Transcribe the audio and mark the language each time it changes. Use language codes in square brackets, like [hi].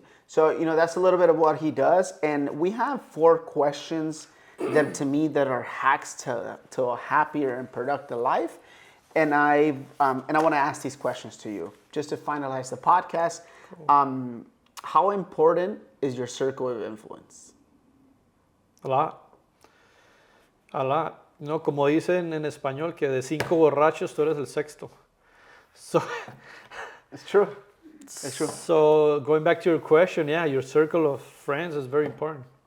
[en] So, that's a little bit of what he does. And we have 4 questions that to me that are hacks to a happier and productive life. And I want to ask these questions to you just to finalize the podcast. Cool. How important is your circle of influence? A lot. [es] Como dicen en español, que de 5 borrachos tú eres el sexto. [en] So, it's true. It's true. So going back to your question, yeah, your circle of friends is very important.